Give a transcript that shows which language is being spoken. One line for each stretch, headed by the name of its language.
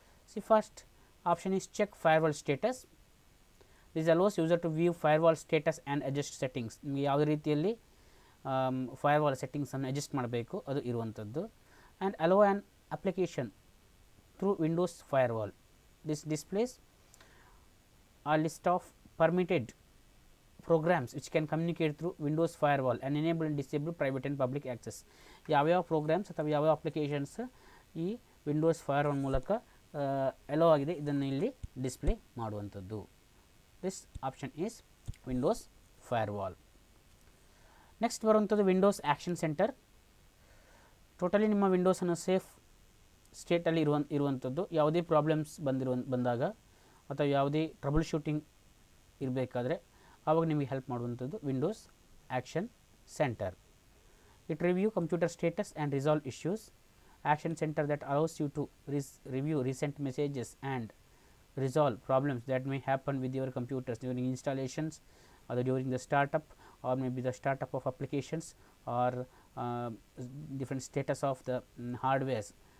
English: C first option is check firewall status. This allows user to view firewall status and adjust settings.
Kannada: ನಿಮಗೆ ಯಾವುದೇ ರೀತಿಯಲ್ಲಿ firewall ಸೆಟ್ಟಿಂಗ್ಸನ್ನು adjust ಮಾಡಬೇಕು ಅದು ಇರುವಂಥದ್ದು.
English: And allow an application through Windows firewall. This displays a list of permitted programs which can communicate through Windows firewall and enable and disable private and public access.
Kannada: ಯಾವ್ಯಾವ programmes ಅಥವಾ ಯಾವ್ಯಾವ ಅಪ್ಲಿಕೇಶನ್ಸ್ ಈ Windows firewall ಮೂಲಕ hello ಆಗಿದೆ ಇದನ್ನು ಇಲ್ಲಿ display ಮಾಡುವಂಥದ್ದು.
English: This option is Windows firewall. Next ಬರುವಂಥದ್ದು Windows action center.
Kannada: ಟೋಟಲಿ ನಿಮ್ಮ ವಿಂಡೋಸನ್ನು ಸೇಫ್ ಸ್ಟೇಟಲ್ಲಿ ಇರುವಂಥದ್ದು. ಯಾವುದೇ ಪ್ರಾಬ್ಲಮ್ಸ್ ಬಂದಾಗ ಅಥವಾ ಯಾವುದೇ ಟ್ರಬಲ್ ಶೂಟಿಂಗ್ ಇರಬೇಕಾದ್ರೆ ಆವಾಗ ನಿಮಗೆ ಹೆಲ್ಪ್ ಮಾಡುವಂಥದ್ದು Windows action centre.
English: It review computer status and resolve issues. Action center that allows you to review recent messages and resolve problems that may happen with your computers during installations or during the startup or maybe the startup of applications or different status of the hardwares.